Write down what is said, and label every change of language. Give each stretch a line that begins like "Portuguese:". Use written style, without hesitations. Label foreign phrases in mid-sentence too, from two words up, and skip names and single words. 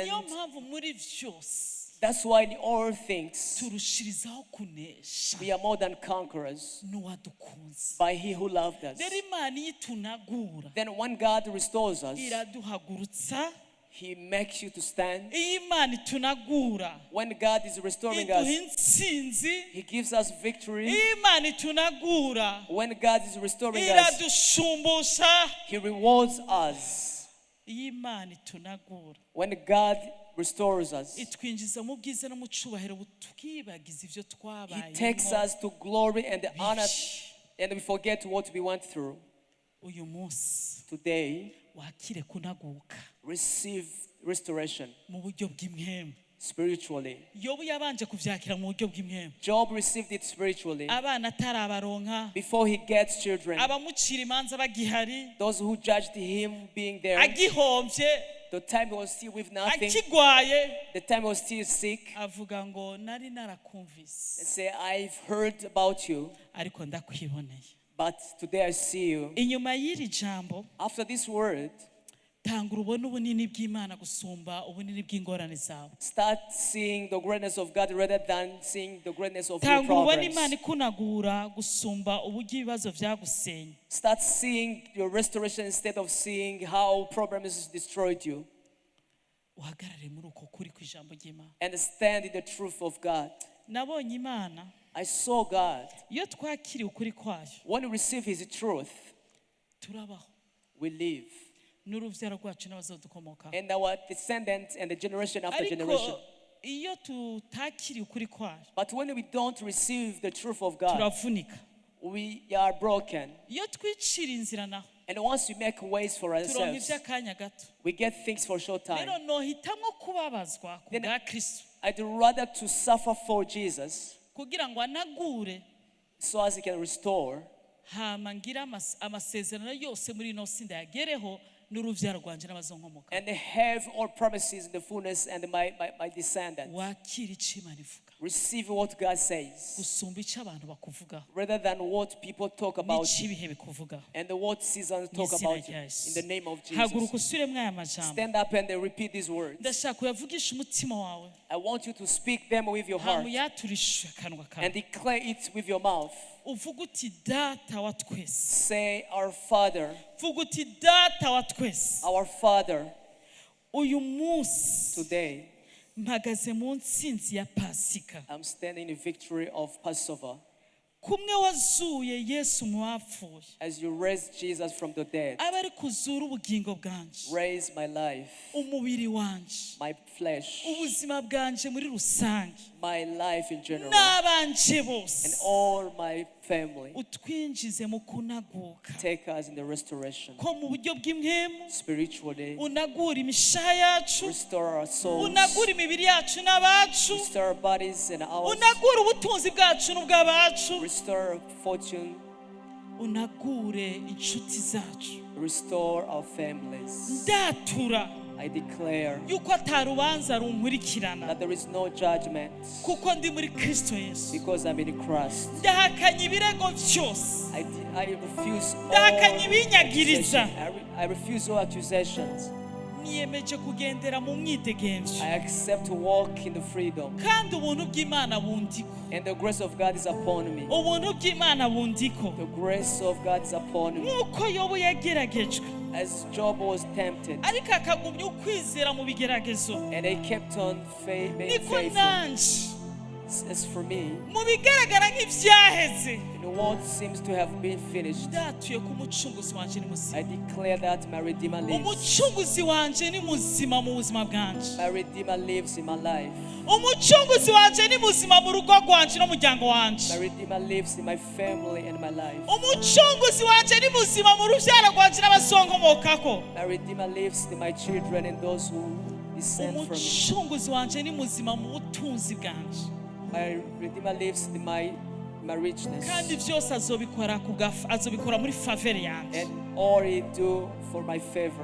Rundi: Niyo mpamvu muri vyose
English: that's why in all things
Rundi: turushirizaho kunesha
English: we are more than conquerors
Rundi: n'uwadukunze.
English: by he who loved us.
Rundi: Rero Imana iyo itunagura
English: Then when God restores us,
Rundi: iraduhagurutsa.
English: he makes you to stand.
Rundi: Iyo Imana itunagura
English: When God is restoring
Rundi: iduha
English: us,
Rundi: intsinzi.
English: he gives us victory.
Rundi: Iyo Imana itunagura
English: When God is restoring us,
Rundi: iradushumbusha.
English: he rewards us.
Rundi: Iyo Imana itunagura
English: When God restores us,
Rundi: itwinjiza mu bwiza no mu cubahiro tukibagiza ivyo
English: he takes
Rundi: twabayemo.
English: us to glory and honor, and we forget what we went through.
Rundi: Uyu munsi
English: Today,
Rundi: wakire kunaguka
English: receive restoration
Rundi: mu buryo bw'imwemu.
English: spiritually.
Rundi: Yobu yabanje kuvyakira mu buryo bw'imwemu.
English: Job received it spiritually
Rundi: Abana atarabaronka,
English: before he gets children.
Rundi: abamucira imanza bagihari,
English: Those who judged him being there,
Rundi: agihomvye,
English: the time he was still with nothing,
Rundi: akigwaye,
English: the time he was still sick,
Rundi: avuga ngo nari narakumvise
English: and say, I've heard about you,
Rundi: ariko ndakwiboneye.
English: but today I see you.
Rundi: Inyuma y'iri jambo
English: After this word,
Rundi: tangura ubone ubunini bw'Imana gusumba ubunini bw'ingorane zawe.
English: start seeing the greatness of God rather than seeing the greatness of your
Rundi: Tangura ubone
English: problems.
Rundi: Imana ikunagura gusumba uburyo ibibazo byagusenye.
English: Start seeing your restoration instead of seeing how problems destroyed you.
Rundi: Uhagarare muri uko kuri kw'ijambo ry'Imana.
English: And stand in the truth of God.
Rundi: Nabonye Imana
English: I saw God.
Rundi: iyo twakiriye ukuri kwayo
English: When we receive his truth,
Rundi: turabaho
English: we live.
Rundi: n'uruvyaro rwacu n'abazodukomokaho.
English: And our descendants and the generation after generation.
Rundi: Ariko iyo tutakiriye ukuri kwayo
English: But when we don't receive the truth of God,
Rundi: turavunika.
English: we are broken.
Rundi: Iyo twicira inzira naho
English: And once we make ways for
Rundi: turonka
English: ourselves,
Rundi: ivy'akanya gato.
English: we get things for a short time.
Rundi: Rero nohitamwo kubabazwa ku
English: Then-
Rundi: bwa Kristo
English: I'd rather to suffer for Jesus
Rundi: kugira ngo anagure
English: so as he can restore,
Rundi: hama ngira amasezerano yose muri ino si ndayagereho n'uruvyaro rwanje n'abazonkomoka.
English: and have all promises in the fullness and my descendants.
Rundi: Wakira ico Imana ivuga
English: Receive what God says
Rundi: gusumba ico abantu bakuvugaho
English: rather than what people talk about
Rundi: n'ico
English: you
Rundi: ibihe bikuvugaho.
English: and what seasons talk
Rundi: Mw'izina
English: about you.
Rundi: rya Yesu.
English: In the name of
Rundi: Haguruka
English: Jesus.
Rundi: usubiremwo aya majambo.
English: Stand up and repeat these words.
Rundi: Ndashaka uyavugishe umutima wawe
English: I want you to speak them with your heart
Rundi: hama uyaturishe akanwa
English: and
Rundi: kawe.
English: declare it with your mouth.
Rundi: Uvuga uti data wa twese.
English: Say, Our Father,
Rundi: Vuga uti data wa twese.
English: our Father,
Rundi: Uyu munsi
English: today
Rundi: mpagaze mu ntsinzi ya Pasika.
English: I'm standing in victory of Passover.
Rundi: kumwe wazuye Yesu mu bapfuye
English: As you raised Jesus from the dead,
Rundi: aba ari kuzura ubugingo bwanje,
English: raise my life,
Rundi: umubiri wanje,
English: my flesh,
Rundi: ubuzima bwanje muri rusange,
English: my life in general,
Rundi: n'abanje
English: and
Rundi: bose,
English: all my family.
Rundi: utwinjize mu kunaguka
English: Take us in the restoration.
Rundi: ko mu buryo bw'impwemu,
English: Spiritually,
Rundi: unagura imishaha yacu,
English: restore our souls,
Rundi: unagura imibiri yacu n'abacu,
English: restore our bodies and ours,
Rundi: unagura ubutunzi bwacu n'ubw'abacu,
English: restore our fortune,
Rundi: unagure inshuti zacu.
English: restore our families.
Rundi: Ndatura
English: I declare
Rundi: yuko atarubanza runkurikirana
English: that there is no judgment
Rundi: kuko ndi muri Kristo Yesu.
English: because I'm in Christ.
Rundi: Ndahakanye ibirego byose,
English: I refuse all
Rundi: ndahakanye ibinyagiriza,
English: accusations. I refuse all accusations.
Rundi: niyemeje kugendera mu mwidegemvyo,
English: I accept to walk in the freedom,
Rundi: kandi ubuntu bw'Imana bundiko,
English: and the grace of God is upon me.
Rundi: ubuntu bw'Imana bundiko,
English: The grace of God is upon me.
Rundi: nk'uko Yobu yageragejwe
English: As Job was tempted,
Rundi: ariko akagumya ukwizera mu bigeragezo,
English: and he kept on being
Rundi: niko
English: faithful.
Rundi: nanje
English: As for me,
Rundi: mu bigaragara nk'ivyaheze,
English: in what seems to have been finished,
Rundi: ndatuye ko umucunguzi wanje ni
English: I
Rundi: muzima.
English: declare that my Redeemer lives.
Rundi: Umucunguzi wanje ni muzima mu buzima bwanje.
English: My Redeemer lives in my life.
Rundi: Umucunguzi wanje ni muzima mu rugo rwanje n'umuryango
English: My
Rundi: wanje.
English: Redeemer lives in my family and my life.
Rundi: Umucunguzi wanje ni muzima mu rubyaro rwanje n'abazonkomokako.
English: My Redeemer lives in my children and those who descend from me.
Rundi: Umucunguzi wanje ni muzima mu butunzi bwanje.
English: My Redeemer lives in my richness.
Rundi: Kandi byose azobikora muri faveur yanje.
English: And all he do for my favor.